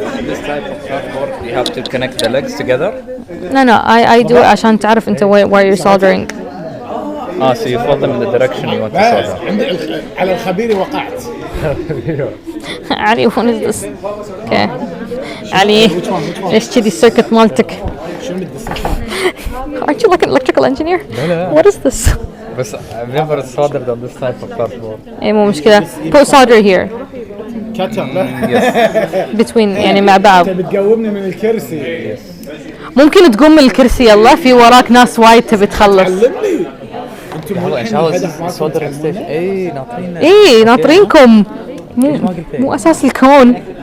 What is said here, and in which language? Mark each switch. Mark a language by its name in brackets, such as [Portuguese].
[English] This type of surfboard, you have to connect the legs together. No. I do it [Arabic] عشان تعرف أنت [English] where you're soldering. So you fold them in the direction you want to solder. [Arabic] على الخبير وقعت. [English] علي, what is this? Okay. [Arabic] علي, ليش كذي السيركت مالتك? [English] Aren't you like an electrical engineer? No. What is this? But I've never soldered on this type of surfboard. [Arabic] إيه مو مشكلة. [English] Put solder here. Between [Arabic] يعني مع بعض. أنت بتقومني من الكرسي. ممكن تقوم من الكرسي يلا في وراك ناس وايد تبي تخلص. ايه ناطرينكم مو اساس الكون.